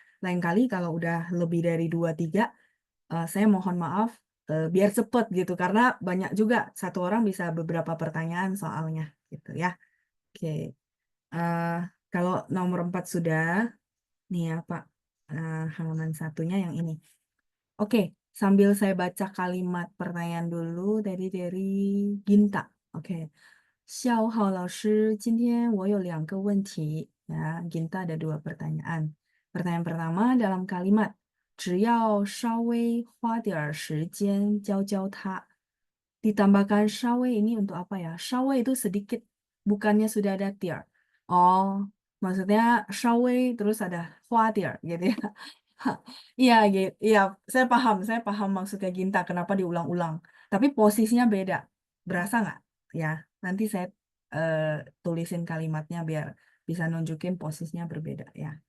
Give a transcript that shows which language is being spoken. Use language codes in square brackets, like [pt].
[id] Lain kali kalau udah lebih dari 2, 3, saya mohon maaf biar cepet gitu karena banyak juga satu orang bisa beberapa pertanyaan soalnya gitu ya. Oke, eh, kalau nomor 4 sudah nih ya Pak, halaman satunya yang ini. Oke, sambil saya baca kalimat pertanyaan dulu tadi dari Ginta. [zh] Oke, 小浩老师，今天我有2个问题. [id] Ya, Ginta ada 2 pertanyaan. Pertanyaan pertama dalam kalimat, [zh] 只要稍微花点儿时间教教他. [id] Ditambahkan 稍微 ini untuk apa ya? 稍微 itu sedikit, bukannya sudah ada tier. Oh, maksudnya 稍微 terus ada 花点儿 gitu ya. Iya, gitu. Iya, saya paham maksudnya Ginta kenapa diulang-ulang. Tapi posisinya beda. Berasa nggak? Ya, nanti saya eh, tulisin kalimatnya biar bisa nunjukin posisinya berbeda ya.